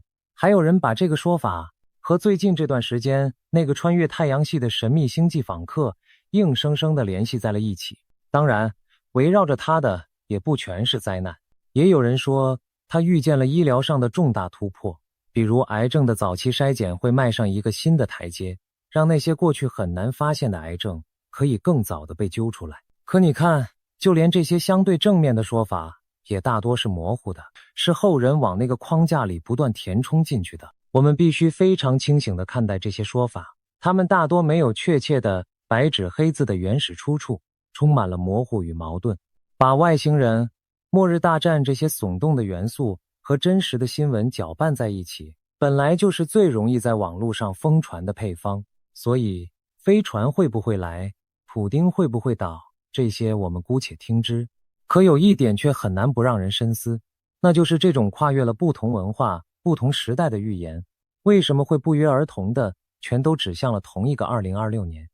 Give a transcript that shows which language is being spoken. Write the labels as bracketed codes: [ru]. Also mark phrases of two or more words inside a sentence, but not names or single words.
[zh] 還有人把這個說法和最近這段時間那個穿越太陽系的神秘星際訪客硬生生地聯繫在了一起。當然，圍繞着他的也不全是災難，也有人說他預見了醫療上的重大突破，比如癌症的早期篩檢會邁上一個新的台階，讓那些過去很難發現的癌症可以更早地被揪出來。可你看，就連這些相對正面的說法也大多是模糊的，是後人往那個框架裡不斷填充進去的。我們必須非常清醒地看待這些說法，它們大多沒有確切的白紙黑字的原始出處，充滿了模糊與矛盾。把外星人、末日大戰這些聳動的元素和真實的新聞攪拌在一起，本來就是最容易在網絡上瘋傳的配方。所以，飛船會不會來，普丁會不會倒，這些我們姑且聽之。可有一點卻很難不讓人深思， 那就是這種跨越了不同文化、不同時代的預言，為什麼會不約而同的全都指向了同一個2026年？